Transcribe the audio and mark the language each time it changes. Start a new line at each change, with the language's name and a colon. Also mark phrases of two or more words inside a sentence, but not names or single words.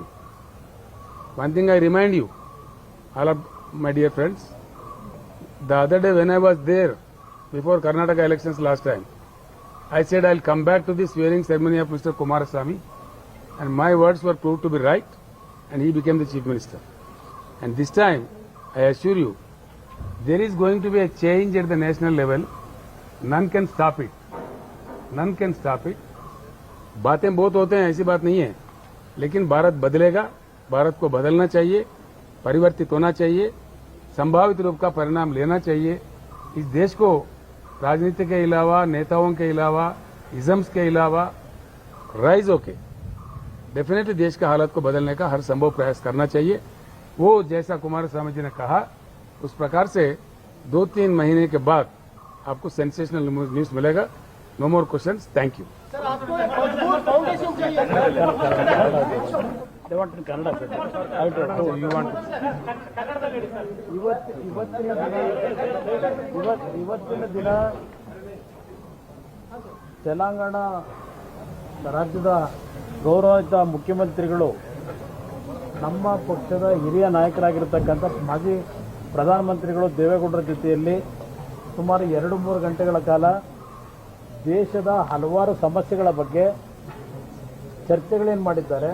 English: One thing I remind you, all of my dear friends, the other day when I was there before Karnataka elections last time, I said I'll come back to the swearing ceremony of Mr. Kumaraswamy, and my words were proved to be right, and he became the Chief Minister. And this time, I assure you, there is going to be a change at the national level. None can stop it. None can stop it.
Hindi: बातें बहुत होते हैं, ऐसी बात नहीं है, लेकिन भारत बदलेगा। भारत को बदलना चाहिए, परिवर्तित होना चाहिए, संभावित रूप का परिणाम लेना चाहिए। इस देश को राजनीति के अलावा, नेताओं के अलावा, इजम्स के अलावा राइज होके डेफिनेटली देश का हालत को बदलने का हर संभव प्रयास करना चाहिए। वो जैसा कुमारस्वामी जी ने कहा, उस प्रकार से 2-3 महीने के बाद आपको
English: sensational news
Hindi: मिलेगा।
English: No more questions, thank you.
Hindi: सर, आपको एक मजबूत फाउंडेशन चाहिए।
Kannada: ಕನ್ನಡ ಇವತ್ತಿನ ದಿನ ತೆಲಂಗಾಣ ರಾಜ್ಯದ ಗೌರವಿತ ಮುಖ್ಯಮಂತ್ರಿಗಳು ನಮ್ಮ ಪಕ್ಷದ ಹಿರಿಯ ನಾಯಕರಾಗಿರ್ತಕ್ಕಂಥ ಮಾಜಿ ಪ್ರಧಾನಮಂತ್ರಿಗಳು ದೇವೇಗೌಡರ ಜೊತೆಯಲ್ಲಿ ಸುಮಾರು 2-3 ಗಂಟೆಗಳ ಕಾಲ ದೇಶದ ಹಲವಾರು ಸಮಸ್ಯೆಗಳ ಬಗ್ಗೆ ಚರ್ಚೆಗಳೇನು ಮಾಡಿದ್ದಾರೆ.